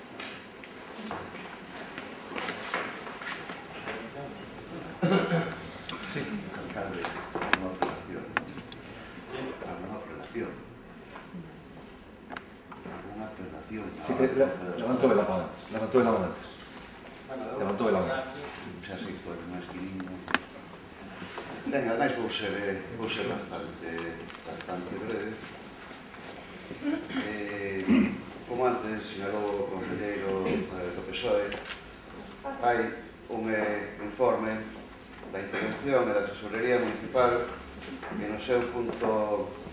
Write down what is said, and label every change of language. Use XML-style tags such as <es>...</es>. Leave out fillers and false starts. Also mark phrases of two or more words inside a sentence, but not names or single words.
<es>Sí, alcalde, alguna apelación. ¿Alguna apelación? ¿Alguna apelación? Sí, levantó la mano antes. Levantó la mano antes. O sea, sí, fue.</es> <gl>Ben, ademais vou ser bastante breve. Como antes sinalou o concelleiro do PSOE, hai un informe da intervención e da tesorería municipal que no seu punto</gl>